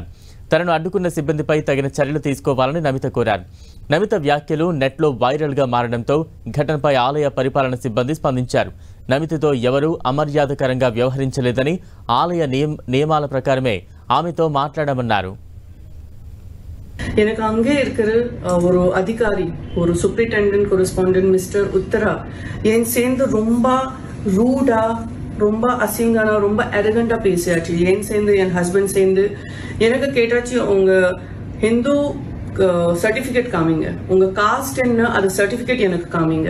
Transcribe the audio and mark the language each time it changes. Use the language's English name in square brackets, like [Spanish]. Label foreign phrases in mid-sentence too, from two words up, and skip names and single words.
[Telugu] తనను అడ్డుకున్న సిబ్బందిపై తగిన చర్యలు తీసుకోవాలని నమిత కోరారు. నమిత వ్యాఖ్యలు నెట్లో వైరల్గా మారడంతో ఘటనపై ఆలయ పరిపాలన సిబ్బంది స్పందించారు. నమితతో ఎవరూ అమర్యాదకరంగా వ్యవహరించలేదని, ఆలయ నియమాల ప్రకారమే ఆమెతో మాట్లాడమన్నారు. [Tamil] எனக்கு அங்கே இருக்கிற ஒரு அதிகாரி, ஒரு [English] superintendent correspondent Mister [Tamil] உத்தரா என் சேர்ந்து ரொம்ப ரூடா, ரொம்ப அசிங்கானா, ரொம்ப அரகண்டா பேசியாச்சு. ஏன் சேர்ந்து என் ஹஸ்பண்ட் சேர்ந்து எனக்கு கேட்டாச்சு, உங்க [English] Hindu certificate [Tamil] காமிங்க, உங்க காஸ்ட் என்ன அது சர்டிஃபிகேட் எனக்கு காமிங்க.